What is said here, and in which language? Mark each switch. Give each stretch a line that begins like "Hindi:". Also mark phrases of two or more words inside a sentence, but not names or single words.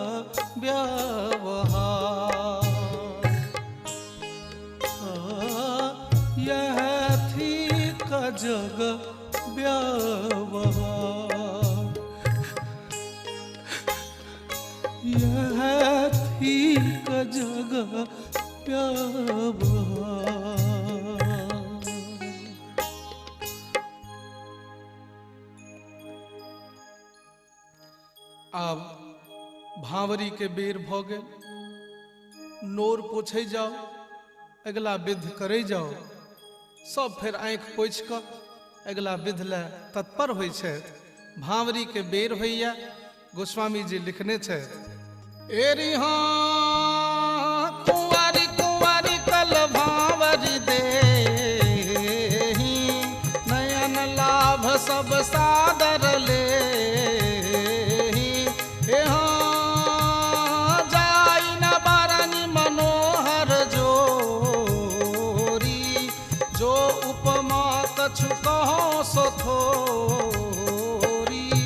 Maithili: व्यवहार, यह थी क जग व्यवहार, यह थी क जग व्यवहार। आब भावरी के बेर भ गेल। नोर पोछे जाओ, अगला विध करे जाओ। सब फिर आँख पोछि कऽ अगला विध ले तत्पर होइ छथि। भावरी के बेर होइया। गोस्वामी जी लिखने छथि,
Awadhi: एरी हाँ कुंवारी कुंवारी कल भावरी देही, नयन लाभ सब सादर ले, जाई न बारनी मनोहर जोरी, जो उपमा कछु कहो सो थोरी।